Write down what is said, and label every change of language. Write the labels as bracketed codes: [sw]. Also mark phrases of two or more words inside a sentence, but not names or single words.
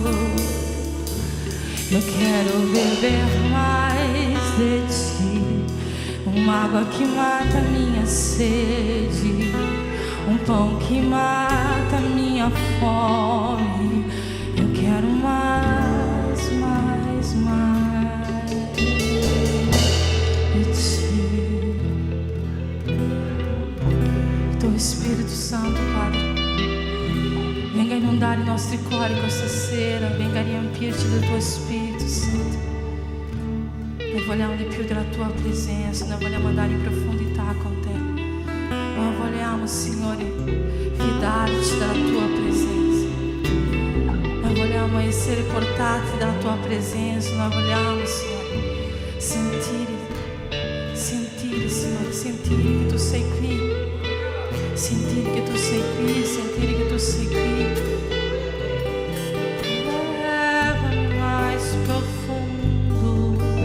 [pt] Eu quero beber mais de ti, uma água que mata minha sede, um pão que mata minha fome. Eu quero mais, mais, mais. [it] Tuo Spirito Santo, Padre, venga a inondare i nostri cuori questa sera, venga a riempirci del tuo Spirito Santo. Noi vogliamo di più della tua presenza, noi vogliamo andare in profondità con te. Noi vogliamo, Signore, fidarci della tua presenza. Noi vogliamo essere portati dalla tua presenza, noi vogliamo, Signore, sentire, Signore, sentire che tu sei qui. Sentire che tu sei qui, sentire che tu sei qui. [pt] Leva-me mais profundo.